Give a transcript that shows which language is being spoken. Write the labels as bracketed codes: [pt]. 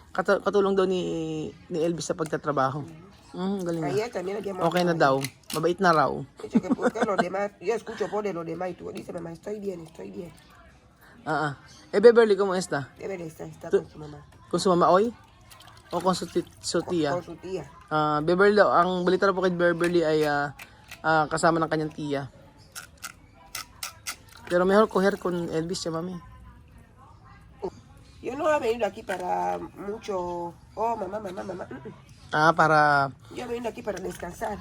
[tl] Katulong daw ni Elvis sa pagtatrabaho. Galing na. [es] Ayer también le llamó. [tl] Okay na daw. Mabait na raw. [es] Dice que porque los demás, yo escucho por los demás y tú dice mamá, estoy bien, estoy bien. Beverly, ¿cómo está? Debe de estar, está con su mamá. Con su mama hoy? O con su tía? Con su tía. [tl] Beverly, ang balita na po kay Beverly ay kasama ng kanyang tiya. [es] Pero mejor coger con Elvis, ya mami. Yo no he venido aquí para mucho. Oh, mamá. Para... Yo he venido aquí para descansar.